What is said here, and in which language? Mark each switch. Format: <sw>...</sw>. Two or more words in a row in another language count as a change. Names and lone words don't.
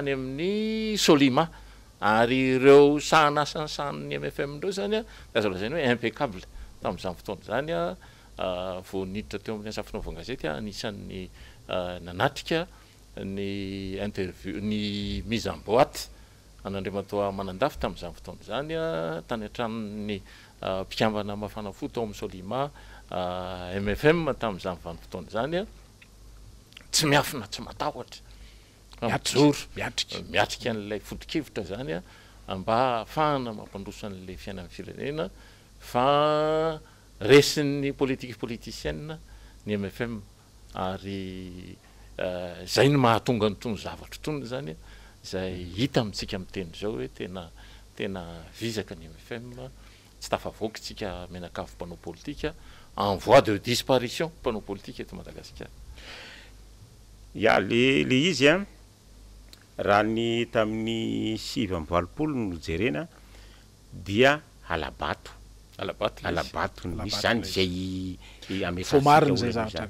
<mg>tany amin'ny Solima ary ireo sahanasany sahan'ny MFM ndreo zany azo lazaina hoe impeccable tamin'izany fotoana zany vao niditra teo amin'ny Safinao Gazety anisan'ny nanatrika ny interview ny</mg> <fr>mise en boîte</fr> <mg>an'Andriamatoa Manandafy tamin'izany fotoana zany tany an-tranon'ny mpikambana mafana fo tao amin'ny Solima MFM tamin'izany vanim-potoana zany tsy miafina tsy matahotra miatrika an'ilay foto-kevitra zany mba ahafahana mampandroso an'ilay fiainan'ny firenena fa resin'ny politicienne ny MFM ary zay no mahatonga nytony zavatra tony zany zay hita amintsika miteny zao hoe tena vizaka ny MFM tsy tafavoaka tsika menakavy mpanao politika</mg> <fr>en voie de disparition</fr> <mg>mpanao politika eto Madagasikara. Ya le izy raha ny tamin'ny 2020 no jerena dia alabato no misy zany zay ametrasika</mg>